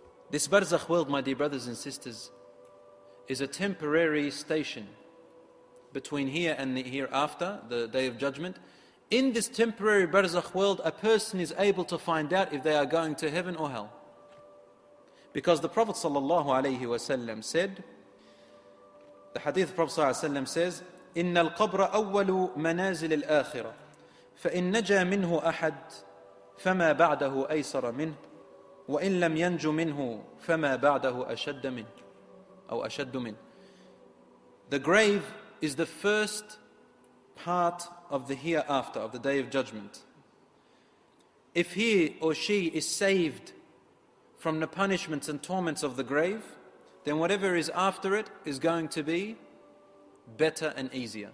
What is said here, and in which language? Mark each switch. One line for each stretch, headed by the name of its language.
English: This barzakh world, my dear brothers and sisters, is a temporary station between here and the hereafter, the Day of Judgment. In this temporary barzakh world, a person is able to find out if they are going to heaven or hell. Because the Prophet ﷺ said, the hadith of the Prophet ﷺ says,
Arabic: إن القبر أول منازل الآخرة فإن نجا منه أحد فما بعده أيسر منه وإن لم ينج منه فما بعده أشد منه أو أشد منه.
English: The grave is the first part of the hereafter, of the Day of Judgment. If he or she is saved from the punishments and torments of the grave, then whatever is after it is going to be better and easier.